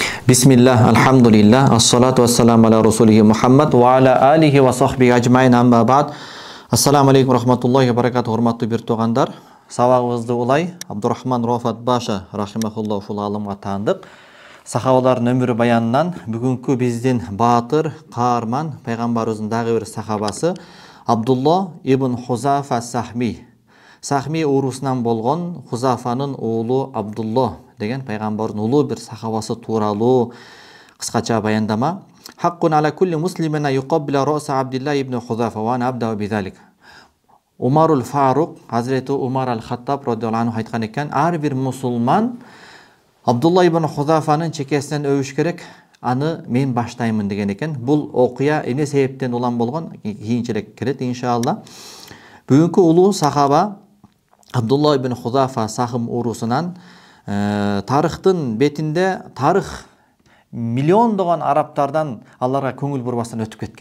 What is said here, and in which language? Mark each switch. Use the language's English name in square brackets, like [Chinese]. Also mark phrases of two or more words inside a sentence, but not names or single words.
[Arabic] بسم الله، الحمد لله، الصلاة والسلام على رسوله محمد وعلى آله وصحبه أجمعين أما بعد. السلام عليكم رحمة الله وبركاته. [Kyrgyz] Урматтуу бир туугандар, сабагыбызды улай Абдурахман Рофат Баша рахимахуллах ушул алымга таандык. Сахабалардын өмүрү баянынан бүгүнкү биздин баатыр, каарман, пайгамбарыбыздын дагы бир сахабасы Абдулла ибн Хузафа Сахми. Сахми уурусунан болгон Хузафанын уулу Абдулла деген пайгамбардын улуу бир сахабасы тууралуу кыскача баяндама. [Arabic] حق على كل مسلم يقبل رأس عبد الله بن حذافة وأنا أبدأ بذلك. [Kyrgyz] Умарул Фарук, Hazreti Umar al-Khattab [Arabic] رضي الله عنه [Kyrgyz] айткан экен, ар бир мусулман Абдулла ибн Хузафанын чекесинен өбүш керек, аны мен баштаймын деген экен. Бул окуя эмне себептен улам болгон, кийинчерээк кирет иншалла. Бүгүнкү улуу сахаба Абдулла ибн Хузафа Сахым уурусунан тарыхтын бетинде тарых миллиондогон арабтардан аларга көңүл бурбастан өтүп кеткен.